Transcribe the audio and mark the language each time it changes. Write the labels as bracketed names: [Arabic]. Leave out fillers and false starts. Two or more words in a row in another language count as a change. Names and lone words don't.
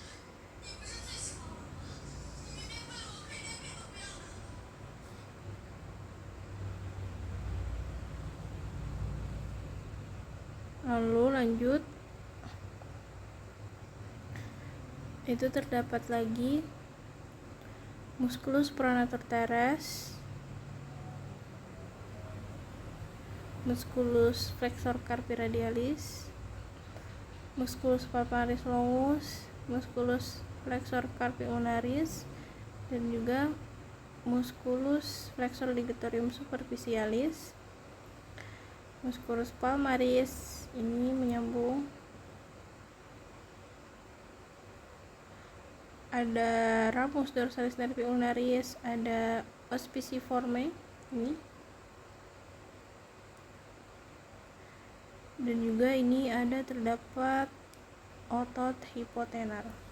[Indonesian] Lalu lanjut, itu terdapat lagi [Latin] musculus pronator teres, musculus flexor carpi radialis, musculus palmaris longus, musculus flexor carpi ulnaris, [Indonesian] dan juga [Latin] musculus flexor digitorium superficialis, musculus palmaris, [Indonesian] ini menyambung, ada [Latin] ramus dorsalis nervi ulnaris, [Indonesian] ada ospiciforme ini, dan juga ini ada terdapat otot hipotenar.